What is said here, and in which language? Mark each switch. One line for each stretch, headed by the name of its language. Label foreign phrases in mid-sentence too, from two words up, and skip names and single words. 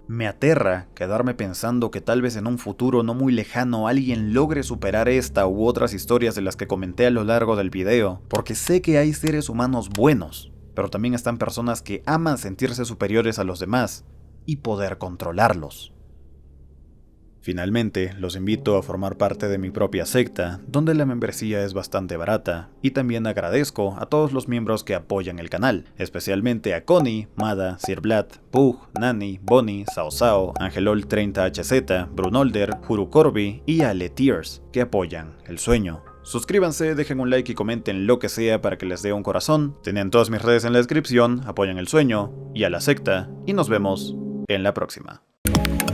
Spanish: Me aterra quedarme pensando que tal vez en un futuro no muy lejano alguien logre superar esta u otras historias de las que comenté a lo largo del video, porque sé que hay seres humanos buenos, pero también están personas que aman sentirse superiores a los demás y poder controlarlos. Finalmente, los invito a formar parte de mi propia secta, donde la membresía es bastante barata, y también agradezco a todos los miembros que apoyan el canal, especialmente a Connie, Mada, Sir Vlad, Pug, Nani, Bonnie, Sao Sao, Angelol 30HZ, Brunolder, Juru Corby y Ale Tears, que apoyan el sueño. Suscríbanse, dejen un like y comenten lo que sea para que les dé un corazón. Tienen todas mis redes en la descripción, apoyan el sueño y a la secta, y nos vemos en la próxima.